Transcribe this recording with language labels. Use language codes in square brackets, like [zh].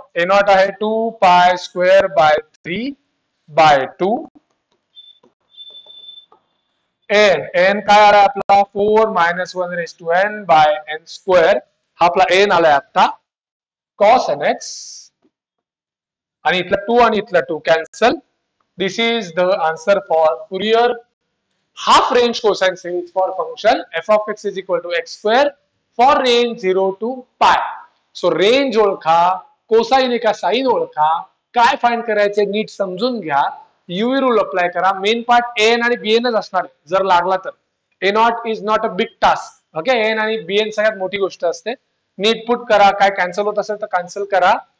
[mr] ए not आहे 2π square by 3/2 N. N काय आला आपला 4 -1/n बाय एन स्क्वेअर. हा आपला एन आलाय आता. कॉस एन एक्स आणि इथला 2 आणि इथला 2 cancel. [en] This is the answer for Fourier half range cosine series for function f of x is equal to x square for range 0 to pi. [mr] So range ओळखा, कोसाइन का sign ओळखा, काय find करायचे नीट समजून घ्या, यूव्ही रूल अप्लाय करा. Main part N आणि बीएनच असणार आहे जर लागला तर. [en] A naught is not a big task. [mr] Okay, N आणि बीएन सगळ्यात मोठी गोष्ट असते. नीट पुट करा, काय कॅन्सल होत असेल तर कॅन्सल करा.